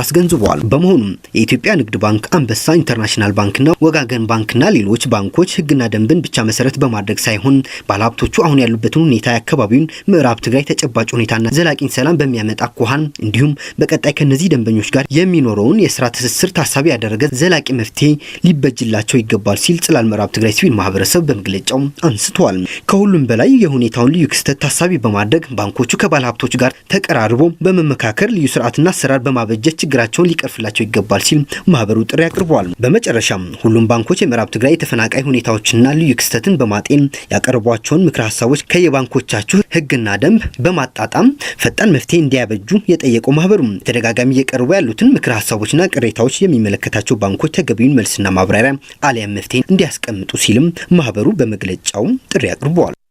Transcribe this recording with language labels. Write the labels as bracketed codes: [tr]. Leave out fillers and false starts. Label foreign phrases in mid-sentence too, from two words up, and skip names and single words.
[am] አስገንዝበዋል። በመሆኑም የኢትዮጵያ ንግድ ባንክ፣ አንበሳ ኢንተርናሽናል ባንክና ወጋገን ባንክና ሌሎች ባንኮች ህግና ደንብን ብቻ መሰረት በማድረግ ሳይሆን ባለሀብቶቹ አሁን ያሉበትን ሁኔታ የአካባቢውን ምዕራብ ትግራይ ተጨባጭ ሁኔታና ዘላቂን ሰላም በሚያመጣ አኳኋን እንዲሁም በቀጣይ ከነዚህ ደንበኞች ጋር የሚኖረውን የስራ ትስስር ታሳቢ ያደረገ ዘላቂ መፍትሄ ሊበጅላቸው ይገባል ሲል ጽላል ምዕራብ ትግራይ ሲቪል ማህበረሰብ በመግለጫው አንስቷል። ከሁሉም በላይ የሁኔታውን ልዩ ክስተት ታሳቢ በማድረግ ባንኮቹ ከባለሀብቶች ጋር ተቀራርቦ በመመካከር ልዩ ስርዓትና አሰራር በማበጀት ችግራቸውን ሊቀርፍላቸው ይገባል ሲል ማህበሩ ጥሪ አቅርቧል። በመጨረሻም ሁሉም ባንኮች የምዕራብ ትግራይ የተፈናቃይ ሁኔታዎችና ልዩ ክስተትን በማጤን ያቀርቧቸውን ምክረ ሀሳቦች ከየባንኮቻችሁ ህግና ደንብ በማጣጣም ፈጣን መፍትሄ እንዲያበጁ የጠየቀው ማህበሩ ተደጋጋሚ እየቀርቡ ያሉትን ምክረ ሀሳቦችና ቅሬታዎች የሚመለከታቸው ባንኮች ተገቢውን መልስና ማብራሪያ አሊያም መፍትሄ እንዲያስቀምጡ ሲልም ማህበሩ በመግለጫው ጥሪ አቅርቧል።